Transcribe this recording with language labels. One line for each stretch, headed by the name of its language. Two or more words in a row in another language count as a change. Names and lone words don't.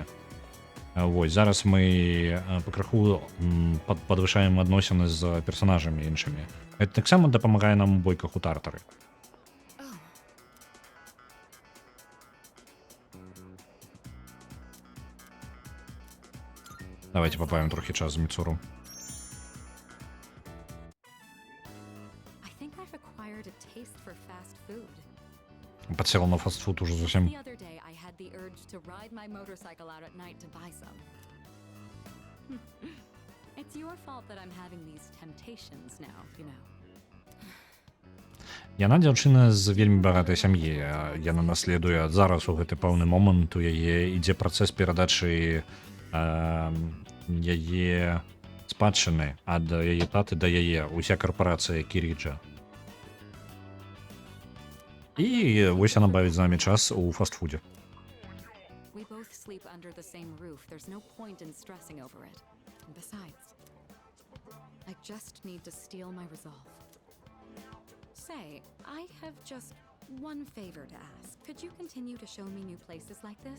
Belarusian: Вось, зараз мы пакрыху падвышаем адносіны з персанажамі іншымі. Гэта таксама дапамагае нам у бойках у тартары. Давайте пабавім трохі час з Міцуру.
English: I think I've acquired a taste for fast food.
Belarusian: Падсела на фастфуд уже зусім.
English: The other day I had the urge to ride my motorcycle out at night to buy some. It's your fault that I'm having these temptations now, you know.
Belarusian: Яна дзяўчына з вельмі багатай сям'і. Яна наследуе зараз у гэты пэўны момант у яе ідзе працэс перадачы яе спадчыны ад яе таты да яе, уся карпорацыя Кіріджа. І вось яна бавіць з намі час у фастфудзе.
English: We both sleep under the same roof. There's no point in stressing over it. And besides, I just need to steel my resolve. Say, I have just one favor to ask. Could you continue to show me new places like this?